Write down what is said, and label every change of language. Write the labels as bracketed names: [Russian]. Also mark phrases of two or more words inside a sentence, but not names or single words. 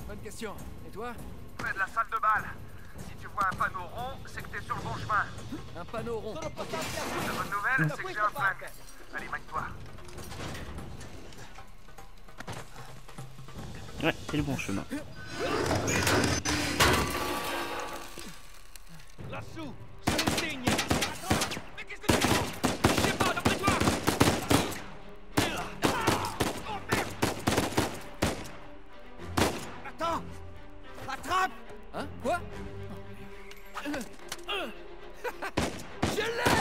[French] Bonne question. Et toi? Ouais, chevet de la salle de bal. Si tu vois un panneau rond, c'est que t'es sur le bon chemin. Un panneau rond. La bonne nouvelle, c'est que j'ai un flingue. Allez, magne-toi. Ouais, c'est le bon chemin. [Italian] Lassù, sono insigni. [French] Mais qu'est-ce que tu fais? Je sais pas, d'après toi. Oh merde! Attends! Attrape! Hein? Quoi? Je l'ai!